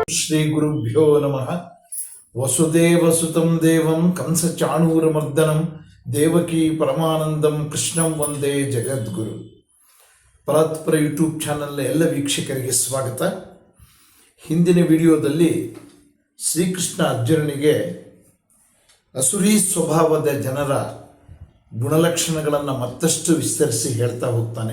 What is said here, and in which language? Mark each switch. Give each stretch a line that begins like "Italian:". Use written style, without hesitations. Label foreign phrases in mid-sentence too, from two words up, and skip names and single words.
Sanskrit: ಶ್ರೀ ಗುರುಭ್ಯೋ ನಮಃ. ವಸುದೇವಸುತಂ ದೇವಂ ಕಂಸಚಾಣೂರಮರ್ದನಂ ದೇವಕಿ ಪರಮಾನಂದಂ ಕೃಷ್ಣಂ ವಂದೇ ಜಗದ್ಗುರು.
Kannada: ಪರಾತ್ಪರ ಯೂಟ್ಯೂಬ್ ಚಾನಲ್ನ ಎಲ್ಲ ವೀಕ್ಷಕರಿಗೆ ಸ್ವಾಗತ. ಹಿಂದಿನ ವಿಡಿಯೋದಲ್ಲಿ ಶ್ರೀಕೃಷ್ಣ ಅರ್ಜುನನಿಗೆ ಅಸುರಿ ಸ್ವಭಾವದ ಜನರ ಗುಣಲಕ್ಷಣಗಳನ್ನು ಮತ್ತಷ್ಟು ವಿಸ್ತರಿಸಿ ಹೇಳ್ತಾ ಹೋಗ್ತಾನೆ.